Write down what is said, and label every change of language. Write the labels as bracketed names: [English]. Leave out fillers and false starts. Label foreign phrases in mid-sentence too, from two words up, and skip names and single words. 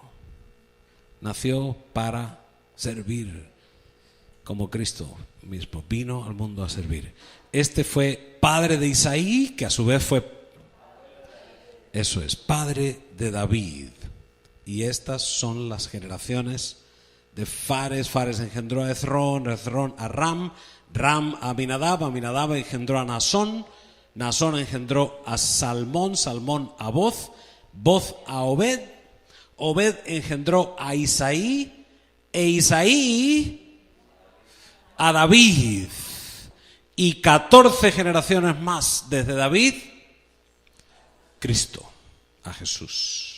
[Spanish] Nació para servir, como Cristo mismo vino al mundo a servir. Este fue padre de Isaí, que a su vez fue, eso es, padre de David. Y estas son las generaciones de Fares. Fares engendró a Hezrón, Hezrón a Ram, Ram a Aminadab, Aminadab engendró a Nasón, Nasón engendró a Salmón, Salmón a Boz, Boz a Obed, Obed engendró a Isaí, e Isaí a David, y 14 generaciones más desde David, Cristo, a Jesús.